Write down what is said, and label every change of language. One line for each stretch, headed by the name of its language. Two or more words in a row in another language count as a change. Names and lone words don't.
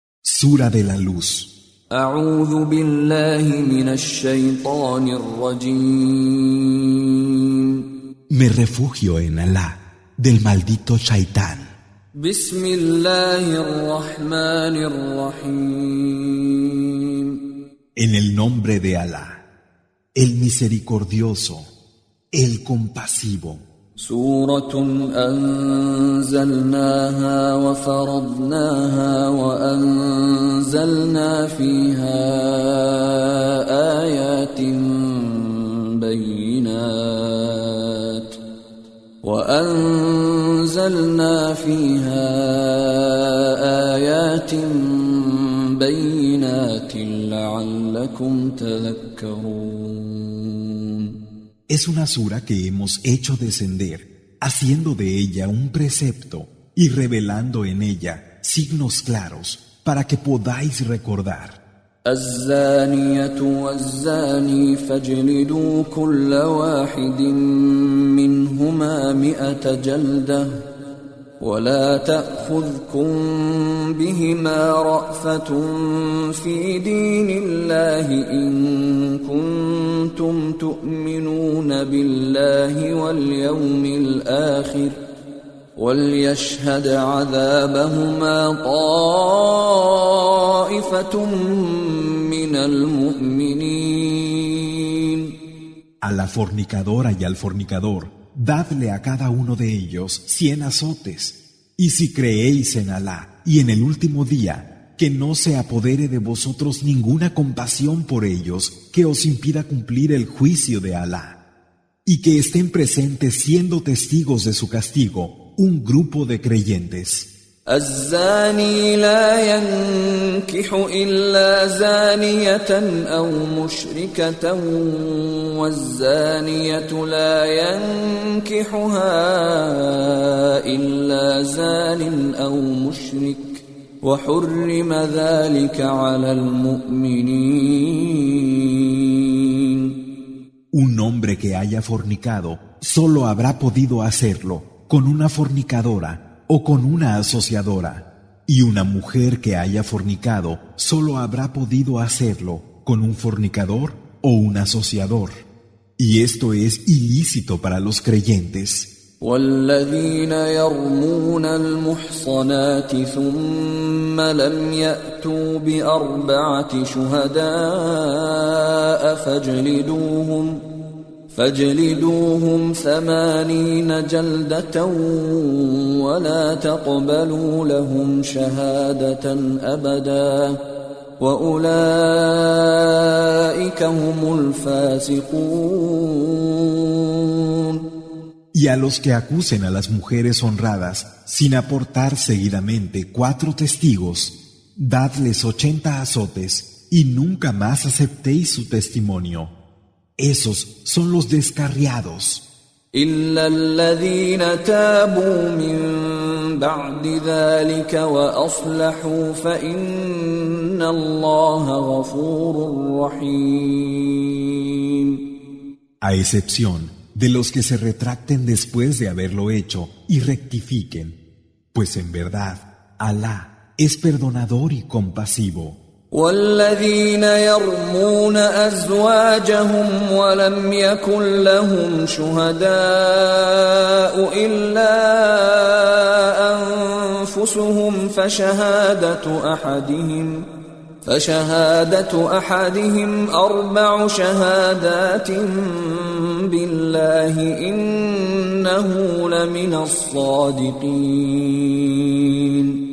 Spanish: Sura de la Luz.
Arabic: أعوذ بالله من الشيطان الرجيم.
Spanish: Me refugio en Alá, del maldito Shaitán.
Arabic: بسم الله الرحمن الرحيم.
Spanish: En el nombre de Alá, el misericordioso, el compasivo.
Arabic: سورة أنزلناها وفرضناها وأنزلنا فيها آيات بينات لعلكم تذكرون.
Spanish: Es una sura que hemos hecho descender, haciendo de ella un precepto y revelando en ella signos claros para que podáis recordar.
Arabic: الزانية والزاني فاجلدوا كل واحد منهما 100 جلدة ولا تأخذكم بهما رأفة في دين الله إن كنتم تؤمنون بالله واليوم الآخر وليشهد عذابهما طائفة من المؤمنين.
Spanish: A la fornicadora y al fornicador, dadle a cada uno de ellos 100 azotes. Y si creéis en Alá y en el último día, que no se apodere de vosotros ninguna compasión por ellos que os impida cumplir el juicio de Alá. Y que estén presentes siendo testigos de su castigo un grupo de creyentes.
Arabic: الزاني لا ينكح إلا زانية أو مشركة والزانية لا ينكحها إلا زان أو مشرك وحرم ذلك على المؤمنين.
Spanish: Un hombre que haya fornicado solo habrá podido hacerlo con una fornicadora o con una asociadora, y una mujer que haya fornicado solo habrá podido hacerlo con un fornicador o un asociador, y esto es ilícito para los creyentes.
Arabic: والذين يرمون المحصنات ثم لم يأتوا ب4 شهداء فاجلدوهم 80 جلدة ولا تقبلوا لهم شهادة أبدا وأولئك هم الفاسقون.
Spanish: Y a los que acusen a las mujeres honradas sin aportar seguidamente 4 testigos, dadles 80 azotes y nunca más aceptéis su testimonio. Esos son los descarriados.
Arabic: إلا الذين تابوا من بعد ذلك وأصلحوا فإن الله غفور رحيم.
Spanish: A excepción de los que se retracten después de haberlo hecho y rectifiquen, pues en verdad Alá es perdonador y compasivo.
Arabic: والذين يرمون أزواجهم ولم يكن لهم شهداء إلا أنفسهم فشهادة أحدهم 4 شهادات بالله إنه لمن الصادقين.